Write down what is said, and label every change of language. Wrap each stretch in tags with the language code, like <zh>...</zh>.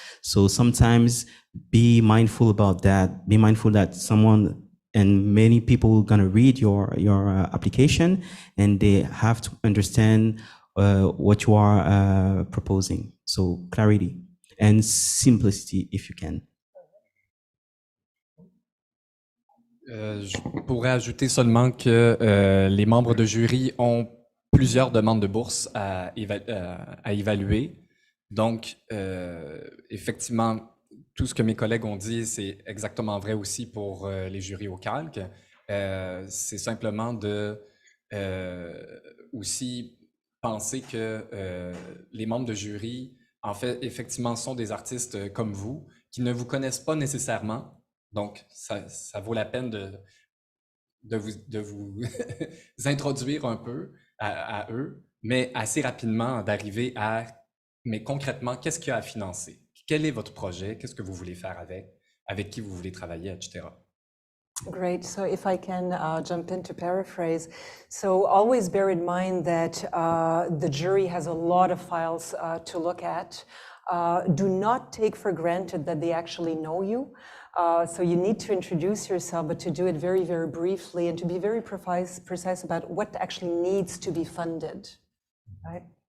<en>So sometimes be mindful about that. Be mindful that someone and many people are going to read your application, and they have to understand what you are proposing. So clarity and simplicity, if you can.</en> <fr>Je pourrais ajouter seulement que les membres de jury ont plusieurs demandes de bourse à évaluer. Donc, effectivement, tout ce que mes collègues ont dit, c'est exactement vrai aussi pour les jurys au calque. C'est simplement de aussi penser que les membres de jury, en fait, effectivement, sont des artistes comme vous, qui ne vous connaissent pas nécessairement. Donc, ça vaut la peine de vous introduire un peu à eux, mais assez rapidement d'arriver à, mais concrètement, qu'est-ce qu'il y a à financer? Quel est votre projet? Qu'est-ce que vous voulez faire avec qui vous voulez travailler, etc.</fr> <en>Great. So if I can jump in to paraphrase. So always bear in mind that the jury has a lot of files to look at. Do not take for granted that they actually know you. So you need to introduce yourself, but to do it very, very briefly, and to be very precise about what actually needs to be funded, right?</en>